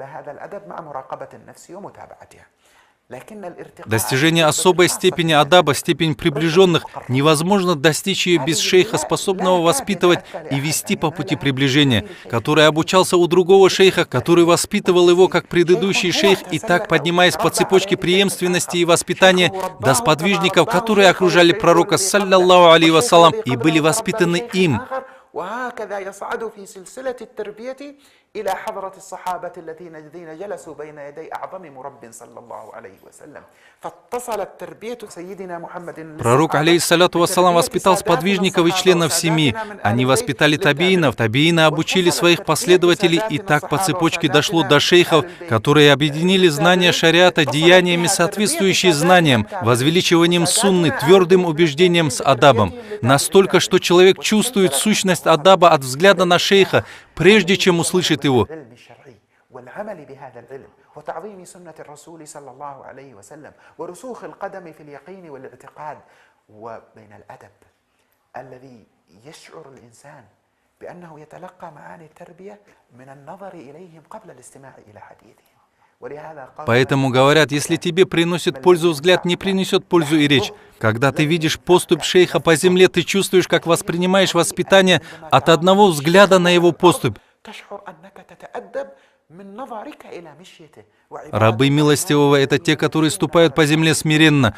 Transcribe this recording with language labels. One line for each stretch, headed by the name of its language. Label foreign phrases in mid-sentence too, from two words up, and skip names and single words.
Russian: Достижение особой степени адаба, степень приближенных, невозможно достичь ее без шейха, способного воспитывать и вести по пути приближения, который обучался у другого шейха, который воспитывал его как предыдущий шейх, и так, поднимаясь по цепочке преемственности и воспитания до сподвижников, которые окружали пророка,
Arabic: صلى الله عليه وسلم,
Russian: и были воспитаны им.
Arabic: وهكذا يصعد في سلسلة التربية إلى حضرة الصحابة الذين جلسوا بين يدي أعظم مرب صلى الله عليه وسلم فاتصلت تربية سيدنا محمد. Пророк, عليه الصلاة والسلام,
Russian: воспитал сподвижников и членов семьи. Они воспитали табиинов, табиины обучили своих последователей, и так по цепочке дошло до шейхов, которые объединили знания шариата деяниями, соответствующие знаниям, возвеличиванием сунны, твердым убеждением с адабом. Настолько, что человек чувствует сущность адаба от взгляда на шейха, прежде чем услышит его.
Arabic: وتعظيم سنة الرسول صلى الله عليه وسلم ورسوخ القدم في اليقين والاعتقاد وبين الأدب الذي يشعر الإنسان بأنه يتلقى معاني التربية من النظر إليهم قبل الاستماع إلى حديثهم.
Russian: Поэтому говорят, если тебе приносит пользу взгляд, не принесет пользу и речь. Когда ты видишь поступь шейха по земле, ты чувствуешь, как воспринимаешь воспитание от одного взгляда на его поступь. Рабы милостивого — это те, которые ступают по земле смиренно.